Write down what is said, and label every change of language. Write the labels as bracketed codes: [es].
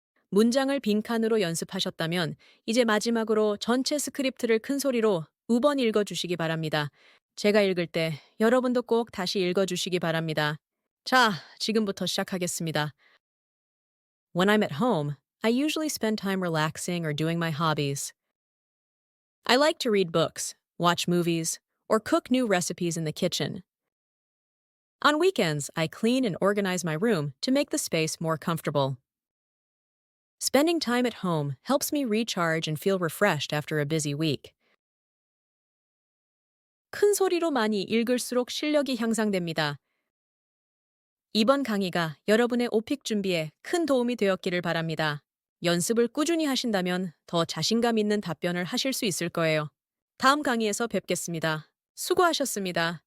[ko] 문장을 빈칸으로 연습하셨다면 이제 마지막으로 전체 스크립트를 큰 소리로 5번 읽어주시기 바랍니다. 제가 읽을 때 여러분도 꼭 다시 읽어주시기 바랍니다. 자, 지금부터 시작하겠습니다. [en] When I'm at home, I usually spend time relaxing or doing my hobbies. I like to read books, watch movies, or cook new recipes in the kitchen. On weekends, I clean and organize my room to make the space more comfortable. Spending time at home helps me recharge and feel refreshed after a busy week. [ko] 큰 소리로 많이 읽을수록 실력이 향상됩니다. 이번 강의가 여러분의 오픽 준비에 큰 도움이 되었기를 바랍니다. 연습을 꾸준히 하신다면 더 자신감 있는 답변을 하실 수 있을 거예요. 다음 강의에서 뵙겠습니다. 수고하셨습니다.